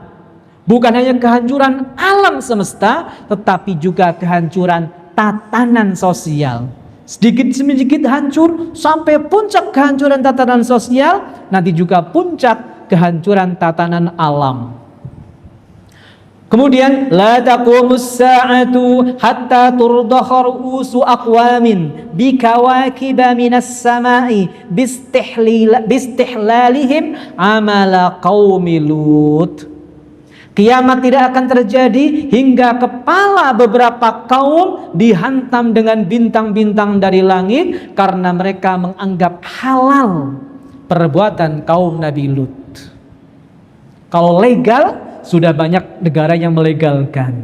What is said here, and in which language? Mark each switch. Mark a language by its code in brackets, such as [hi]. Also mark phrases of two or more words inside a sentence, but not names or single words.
[id] Bukan hanya kehancuran alam semesta, tetapi juga kehancuran tatanan sosial. Sedikit demi sedikit hancur sampai puncak kehancuran tatanan sosial, nanti juga puncak kehancuran tatanan alam. [ar] Kemudian لا تقوم الساعة حتى ترضخ رؤوس أقوام بكواكب من السماء باستحلالهم عمل قوم لوط. [id] Kiamat tidak akan terjadi hingga kepala beberapa kaum dihantam dengan bintang-bintang dari langit karena mereka menganggap halal perbuatan kaum Nabi Lut. Kalau legal, sudah banyak negara yang melegalkan.